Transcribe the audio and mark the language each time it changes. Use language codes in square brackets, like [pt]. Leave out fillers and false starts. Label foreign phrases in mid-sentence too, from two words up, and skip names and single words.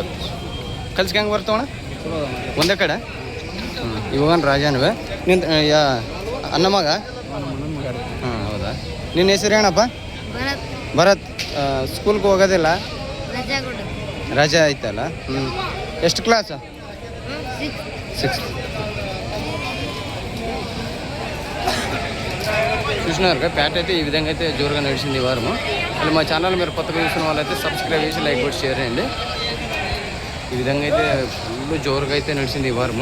[kn] ಕಲ್ಸ್ಗೆ ಹೆಂಗೆ ಬರ್ತಾವಣ್ಣ? ಒಂದೇ ಕಡೆ. ಇವಾಗ ರಾಜನವೇ ನಿಂತ ಅನ್ನ ಮಗ? ಹಾಂ, ಹೌದಾ? ನಿನ್ನ ಹೆಸರು ಏನಪ್ಪ? ಭರತ್. ಸ್ಕೂಲ್ಗೆ ಹೋಗೋದಿಲ್ಲ? ರಜೆ ಆಯ್ತಲ್ಲ. ಎಷ್ಟು ಕ್ಲಾಸ್? 6. [te] చూసినారు ప్యాట్ అయితే ఈ విధంగా అయితే జోరుగా నడిచింది ఈ వారము. మళ్ళీ మా ఛానల్ మీరు కొత్తగా చూసిన వాళ్ళైతే సబ్స్క్రైబ్ చేసి లైక్ కూడా షేర్ చేయండి. ఈ విధంగా అయితే ఫుల్ జోరుగా అయితే నడిచింది ఈ వారము.